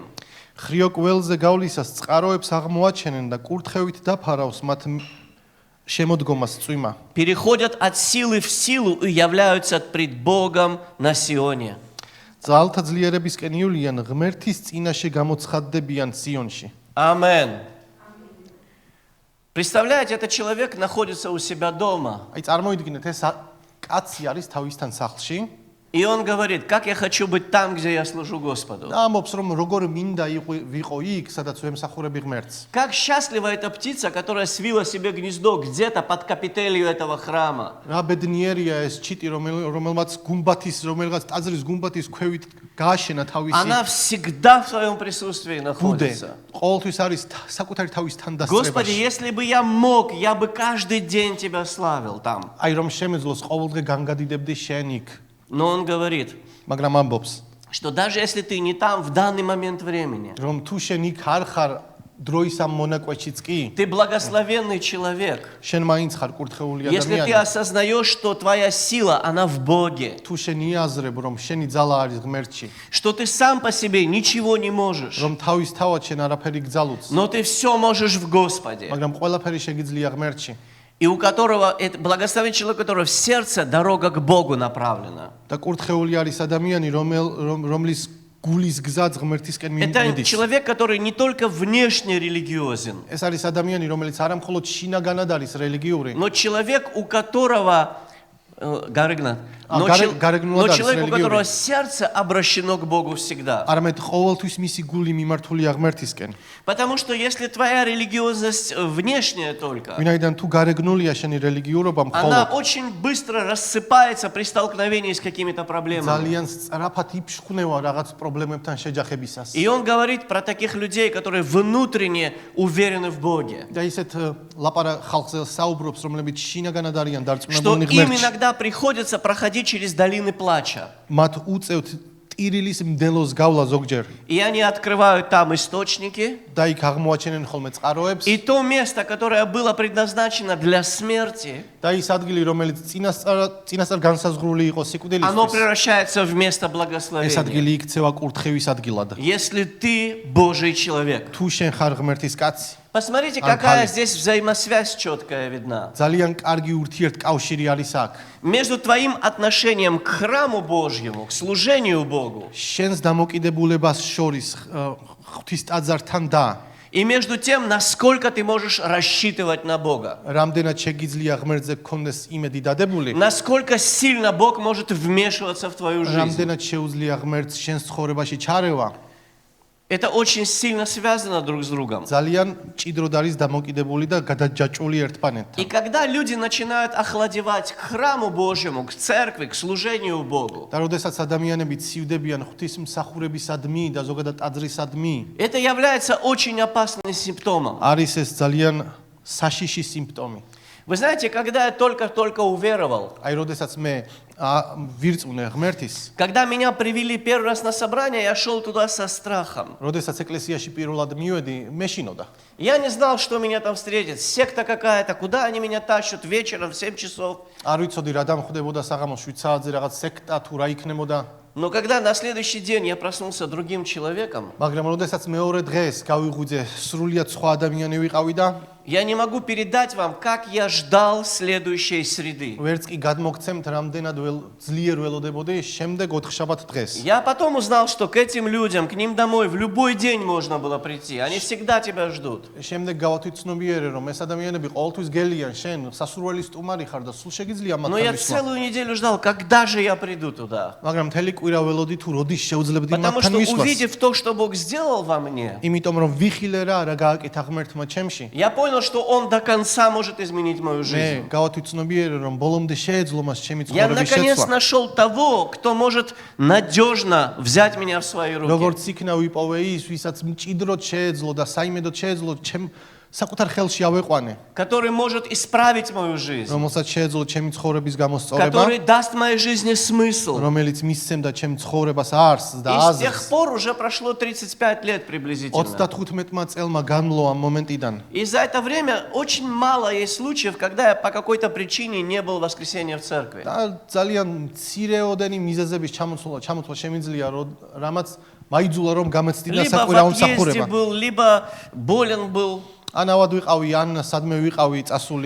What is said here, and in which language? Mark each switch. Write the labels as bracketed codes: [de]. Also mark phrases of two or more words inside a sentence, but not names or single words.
[ka] ხრიო კველზე გავლისას წყაროებს აღმოაჩენენ და კურთხევით დაფარავს მათ შემოდგომას წვიმა. [ru] Переходят от силы в силу и являются пред Богом на Сионе. [ka] ძალთა ძლიერებისკენ ივლიან, ღმერთის წინაშე გამოცხადდებიან სიონში. [ru] Амен. Представляете, этот человек находится у себя дома. [ka] აი წარმოიდგინეთ, ეს კაცი არის თავისთან სახლში. [ru] И он говорит, как я хочу быть там, где я служу Господу. [ka] და ამბობს რომ როგორ მინდა ვიყო იქ სადაც ვემსახურები ღმერთს. [ru] Как счастлива эта птица, которая свила себе гнездо где-то под капителью этого храма. [ka] რა ბედნიერია ეს ჩიტი რომელმაც რომელღაც ტაძრის გუმბათის ქვევით გააშენა თავისი [ru] Она всегда в своем присутствии [ka] ბუდე. [ru] находится. [ka] ყოველთვის არის საკუთარი თავისთან [ru] Господи, [ka] დასწრებაში. [ru] если бы я мог, я бы каждый день Тебя славил там. [ka] აი რომ შემეძლოს ყოველდღე განგადიდებდი შენ იქ. [ru] Но он говорит, [ka] მაგრამ ამბობს [ru] что даже если ты не там в данный момент времени, [ka] რომ თუ შენ იქ არ ხარ დროის ამ მონაკვეთშიც კი [ru] ты благословенный человек. [ka] შენ მაინც ხარ კურთხეული [ru] Если ты [ka] ადამიანი. [ru] осознаешь, что твоя сила, она в Боге, [ka] თუ შენ იაზრებ რომ შენი ძალა არის ღმერთში, [ru] что ты сам по себе ничего не можешь, [ka] რომ თავის თავად შენ არაფერი გძალუც, [ru] но ты все можешь в Господе. [ka] მაგრამ ყველაფერი შეგიძლია ღმერთში. [ru] И у которого, это благословен человек, у которого в сердце дорога к Богу направлена. [ka] და კურთხეული არის ადამიანი, რომლის გულის გზაც ღმერთისკენ [ru] Это [ka] მიდის. [ru] человек, который не только внешне религиозен, [ka] ეს არის ადამიანი, რომელიც არა მხოლოდ შინაგანად არის რელიგიური, [ru] но человек, у которого Гарыгна, но Гарыгна, человек, у религиозный. которого сердце обращено к Богу всегда. [ka] არამედ ყოველთვის მისი გული მიმართულია ღმერთისკენ. [ru] Потому что если твоя религиозность внешняя только, [ka] ვინაიდან თუ გარეგნულია შენი რელიგიურობა [ru] она [ka] მხოლოდ [ru] очень быстро рассыпается при столкновении с какими-то проблемами. [ka] ძალიან სწრაფად იფშხნევა რაღაც პრობლემებთან შეჯახებისას. [ru] И он говорит про таких людей, которые внутренне уверены в Боге. [ka] და ისეთ ხალხზე საუბრობს, რომლებიც შინაგანად არიან [ru] Что [ka] დარწმუნებული [ru] им [ka] ღმერთში. [ru] иногда приходится проходить через долины плача. [ka] მათ უწევთ ტირილის მდელოს გავლა ზოგჯერ [ru] И они открывают там источники. [ka] და იქ აღმოაჩენენ ხოლმე წყაროებს [ru] И то место, которое было предназначено для смерти, [ka] და ის ადგილი, რომელიც წინასწარ განსაზღვრული იყო [ru] оно [ka] სიკვდილისთვის, [ru] превращается в место [ka] ეს [ru] благословения. [ka] ადგილი იქცევა კურთხევის ადგილად. [ru] Если ты Божий человек. [ka] თუ შენ ხარ ღმერთის კაცი, [ru] Посмотрите, какая здесь взаимосвязь четкая видна. [ka] ძალიან კარგი ურთიერთკავშირი არის აქ. [ru] Между твоим отношением к храму Божьему, к служению Богу, [ka] შენს დამოკიდებულებას შორის ღვთის ტაძართან და [ru] и между тем, насколько ты можешь рассчитывать на Бога. [ka] რამდენად შეგიძლია ღმერთზე გქონდეს იმედი დადებული, [ru] Насколько сильно Бог может вмешиваться в твою жизнь. [ka] რამდენად შეუძლია ღმერთს შენს ცხოვრებაში ჩარევა. [ru] Это очень сильно связано друг с другом. [ka] ძალიან ჭიდროდ არის დამოკიდებული და გადაჯაჭვული ერთმანეთთან. [ru] И когда люди начинают охладевать к храму Божьему, к церкви, к служению Богу, [ka] და როდესაც ადამიანები ცივდებიან ღვთისმსახურებისადმი და ზოგადად ტაძრისადმი, [ru] это является очень опасным симптомом. [ka] არის ეს ძალიან საშიში სიმპტომი. [ru] Вы знаете, когда я только-только уверовал, [ka] აი, როდესაც მე ვირწმუნე ღმერთის, [ru] когда меня привели первый раз на собрание, я шел туда со страхом. [ka] როდესაც ეკლესიაში პირველად მივედი, მეშინოდა. [ru] Я не знал, что меня там встретит. Секта какая-то, куда они меня тащат вечером в 7 часов. [ka] არ ვიცოდი რა დამხვდებოდა საღამოს 7 საათზე რაღაც სექტა თუ რა იქნებოდა. [ru] Но когда на следующий день я проснулся другим человеком, [ka] მაგრამ როდესაც მეორე დღეს გავიღვიძე, სრულიად სხვა ადამიანი ვიყავი და [ru] я не могу передать вам, как я ждал следующей среды. [ka] ვერც კი გადმოგცემთ, რამდენად ძლიერ ველოდებოდი შემდეგ 4 შაბათ დღეს. [ru] Я потом узнал, что к этим людям, к ним домой в любой день можно было прийти. Они всегда тебя ждут. [ka] შემდეგ გავათვითცნობიერე, რომ ეს ადამიანები ყოველთვის გელიან, შენ სასურველი სტუმარი ხარ და სულ შეგიძლია [ru] Но я [ka] მათთან ვისვა. [ru] целую неделю ждал, когда же я приду туда. [ka] მაგრამ მთელი კვირა ველოდი თუ როდის შეუძლებდი [ru] Потому [ka] მათთან [ru] что, [ka] ვისვას. [ru] увидев то, что Бог сделал во мне, [ka] იმიტომ რომ ვიხილე რა გააკეთა ღმერთმა ჩემში. [ru] я понял, что Он до конца может изменить мою [ka] მე [ru] жизнь. [ka] გავათვითცნობიერე, რომ ბოლომდე შეეძლო მას ჩემი [ru] Я [ka] ცხოვრების [ru] наконец [ka] შეცვლა. [ru] нашел того, кто может надежно взять меня в свои руки. [ka] როგორც იქნა ვიპოვე ის, ვისაც მჭიდროდ შეეძლო და საიმედოდ შეეძლო ჩემ საკუთარ ხელში ავეყვანე, [ru] Который может исправить мою жизнь. [ka] რომელსაც შეეძლო ჩემი ცხოვრების გამოსწორება, [ru] Который даст моей жизни смысл. [ka] რომელიც მისცემდა ჩემ ცხოვრებას არსს და [ru] И с тех [ka] აზრს. [ru] пор уже прошло 35 лет приблизительно. [ka] 35-მა წელმა განმლო ამ მომენტიდან. [ru] И за это время очень мало есть случаев, когда я по какой-то причине не был в воскресенье в церкви. [ka] და ძალიან მცირეოდენი მიზეზების ჩამოთვლა შემიძლია, რამაც მაიძულა რომ გამეცდინა [ru] Либо в [ka] საკვირაო [ru] отъезде [ka] მსახურება. [ru] был, либо болен был. [ka] ან ავად ვიყავი, ან სადმე ვიყავი წასული.